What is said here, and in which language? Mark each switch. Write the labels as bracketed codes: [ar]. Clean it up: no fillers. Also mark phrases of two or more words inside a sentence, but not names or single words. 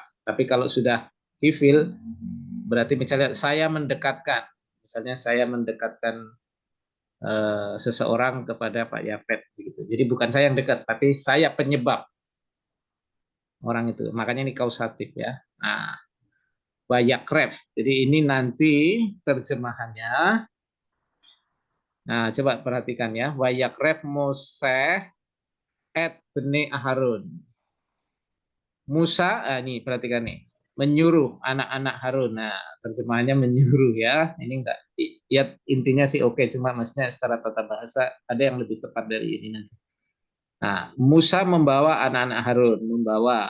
[id] Tapi kalau sudah hifil berarti misalnya saya mendekatkan, misalnya saya mendekatkan seseorang kepada Pak Yafet begitu. Jadi bukan saya yang dekat, tapi saya penyebab orang itu. Makanya ini kausatif ya. [he] Nah, ויקרב. [id] Jadi ini nanti terjemahannya. Nah, coba perhatikan ya. [he] ויקרב משה את בני אהרן. [id] Musa, nih perhatikan nih, menyuruh anak-anak Harun. Nah, terjemahannya menyuruh ya. Ini enggak, ya intinya sih oke, cuma maksudnya secara tata bahasa ada yang lebih tepat dari ini nanti. Nah, Musa membawa anak-anak Harun, membawa.